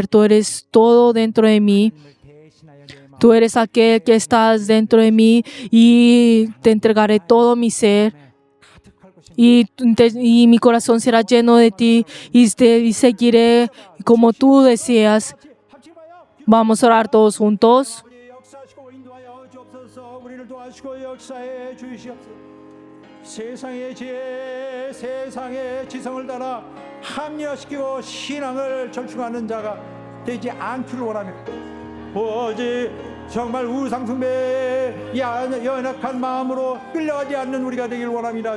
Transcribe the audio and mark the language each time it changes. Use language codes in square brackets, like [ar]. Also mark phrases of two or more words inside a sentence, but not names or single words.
[es] Tú eres todo dentro de mí. Tú eres aquel que estás dentro de mí y te entregaré todo mi ser. Y mi corazón será lleno de ti y seguiré como tú deseas. Vamos a orar todos juntos. [ko] 우리 역사하시고 인도하여 주옵소서. 우리를 도와주시고 역사해 주시옵소서. 세상의 지혜, 세상의 지성을 따라 합리화시키고 신앙을 절충하는 자가 되지 않기를 원합니다. 오직 정말 우상숭배에 연약한 마음으로 끌려가지 않는 우리가 되길 원합니다.